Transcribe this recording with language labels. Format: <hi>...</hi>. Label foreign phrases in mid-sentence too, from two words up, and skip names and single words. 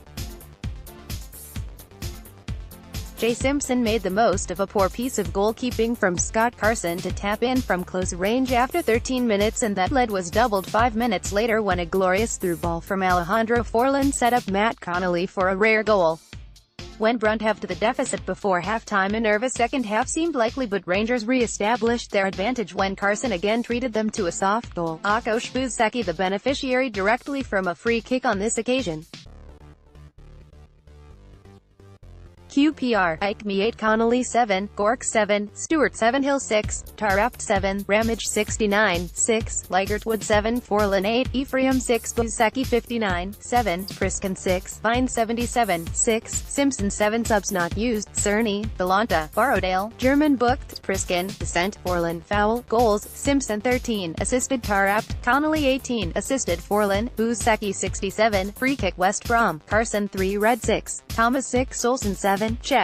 <en>Jay Simpson made the most of a poor piece of goalkeeping from Scott Carson to tap in from close range after 13 minutes, and that lead was doubled 5 minutes later when a glorious through ball from Alejandro Forlan set up Matt Connolly for a rare goal. When Brunt halved the deficit before halftime, a nervous second half seemed likely, but Rangers re-established their advantage when Carson again treated them to a soft goal. Akos Buzsaki the beneficiary directly from a free kick on this occasion. QPR, Aikme 8, Connolly 7, Gork 7, Stewart 7, Hill 6, Tarapt 7, Ramage 69, 6, Ligertwood 7, Forlan 8, Ephraim 6, Buzsaki 59, 7, Priskin 6, Vine 77, 6, Simpson 7 subs not used, Cerny, Belonta, Borrowdale, German booked, Priskin, Descent, Forlan, foul, goals, Simpson 13, assisted Tarapt, Connolly 18, assisted Forlan, Buzsaki 67, free kick West Brom, Carson 3, red 6, Thomas 6, Olsen 7, check.</en>